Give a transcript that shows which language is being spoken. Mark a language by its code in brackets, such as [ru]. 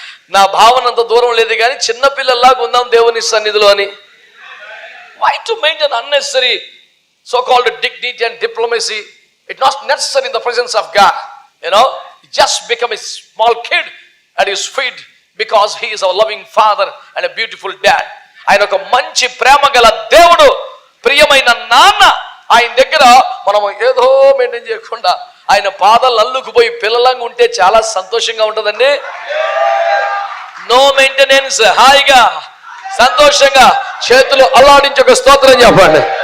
[te] నా భావన అంత దూరం లేదు కానీ చిన్నపిల్లల్లాగా ఉందాం దేవుని సన్నిధిలో అని. [en] Why to maintain unnecessary so-called dignity and diplomacy? It's not necessary in the presence of God. Just become a small kid at his feet because he is a loving father and a beautiful dad. [te] ఆయన ఒక మంచి ప్రేమ గల దేవుడు, ప్రియమైన నాన్న. ఆయన దగ్గర మనం ఏదో మెయింటైన్ చేయకుండా ఆయన పాదాలు అల్లుకుపోయి పిల్లలంగా ఉంటే చాలా సంతోషంగా ఉంటుందండి. [en] no maintenance, [te] హాయిగా సంతోషంగా చేతులు అల్లాడించి ఒక స్తోత్రం చెప్పండి.